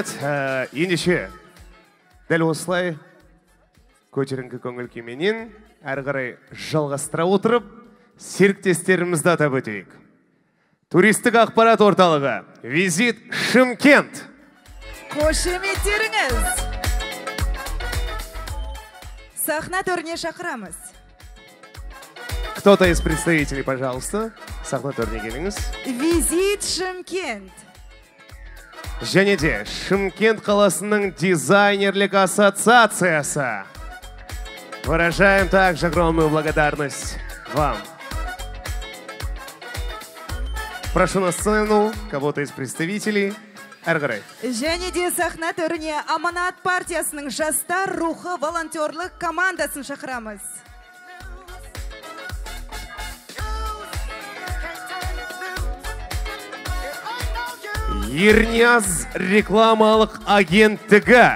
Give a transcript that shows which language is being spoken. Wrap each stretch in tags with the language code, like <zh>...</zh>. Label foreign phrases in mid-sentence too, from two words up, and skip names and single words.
<kk>Ендеше дәл осылай көтеріңкі көңіл күйменен әрі қарай жалғастыра отырып, серіктестерімізді атап өтейік. Туристік ақпарат орталығы Визит Шымкент. Қошеметтеріңіз. Сахна төріне шақырамыз.</kk> <ru>Кто-то из представителей, пожалуйста,</ru> <kk>сахна төріне келіңіз. Визит Шымкент. Және де Шымкент қаласының дизайнерлік ассоциациясы.</kk> <ru>Выражаем также огромную благодарность вам. Прошу на сцену кого-то из представителей.</ru> <kk>Әрі қарай. Және де сахна төріне Аманат партиясының жастар рухы волонтерлық командасын шақырамыз. Ернияз рекламалық агенттігі.</kk>